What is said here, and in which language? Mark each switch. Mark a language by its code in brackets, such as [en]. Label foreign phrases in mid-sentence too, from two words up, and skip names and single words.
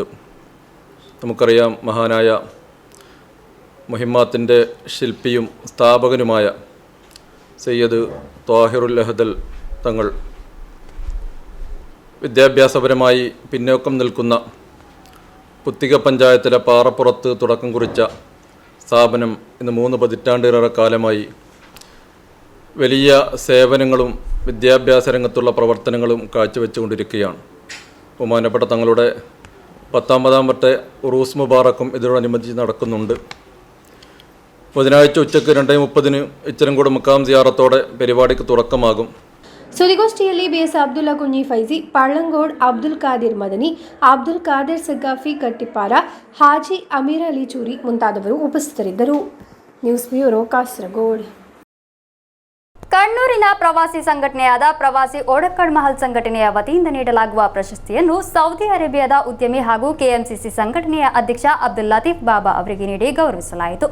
[ml] നമുക്കറിയാം, മഹാനായ മുഹിമ്മാത്തിൻ്റെ ശില്പിയും സ്ഥാപകനുമായ സയ്യദ് ത്വാഹിറുൽ അഹ്ദൽ തങ്ങൾ വിദ്യാഭ്യാസപരമായി പിന്നോക്കം നിൽക്കുന്ന പുത്തിക പഞ്ചായത്തിലെ പാറപ്പുറത്ത് തുടക്കം കുറിച്ച സ്ഥാപനം ഇന്ന് 3 പതിറ്റാണ്ടിലേറെ കാലമായി വലിയ സേവനങ്ങളും വിദ്യാഭ്യാസ രംഗത്തുള്ള പ്രവർത്തനങ്ങളും കാഴ്ചവെച്ചുകൊണ്ടിരിക്കുകയാണ്. ബഹുമാനപ്പെട്ട തങ്ങളുടെ 19ാമത്തെ ഉറൂസ് മുബാറക്കും ഇതിനോടനുബന്ധിച്ച് നടക്കുന്നുണ്ട്. ബുധനാഴ്ച ഉച്ചയ്ക്ക് 2:30 ഇച്ചരംകോട് മുക്കാം സിയാറത്തോടെ പരിപാടിക്ക് തുടക്കമാകും. [kn] ಸುದ್ದಿಗೋಷ್ಠಿಯಲ್ಲಿ ಬಿಎಸ್ ಅಬ್ದುಲ್ಲಾ ಕುಂಜಿ ಫೈಜಿ, ಪಳ್ಳಂಗೋಡ್, ಅಬ್ದುಲ್ ಖಾದಿರ್ ಮದನಿ, ಅಬ್ದುಲ್ ಖಾದಿರ್ ಸಗ್ಗಾಫಿ ಕಟ್ಟಿಪಾರ, ಹಾಜಿ ಅಮೀರ್ ಅಲಿ ಚೂರಿ ಮುಂತಾದವರು ಉಪಸ್ಥಿತರಿದ್ದರು. ನ್ಯೂಸ್ ಬ್ಯೂರೋ, ಕಾಸರಗೋಡ್. ಕಣ್ಣೂರಿನ ಪ್ರವಾಸಿ ಸಂಘಟನೆಯಾದ ಪ್ರವಾಸಿ ಓಡಕ್ಕಡ್ ಮಹಲ್ ಸಂಘಟನೆಯ ವತಿಯಿಂದ ನೀಡಲಾಗುವ ಪ್ರಶಸ್ತಿಯನ್ನು ಸೌದಿ ಅರೇಬಿಯಾದ ಉದ್ಯಮಿ ಹಾಗೂ ಕೆಎಂಸಿಸಿ ಸಂಘಟನೆಯ ಅಧ್ಯಕ್ಷ ಅಬ್ದುಲ್ ಲತೀಫ್ ಬಾಬಾ ಅವರಿಗೆ ನೀಡಿ ಗೌರವಿಸಲಾಯಿತು.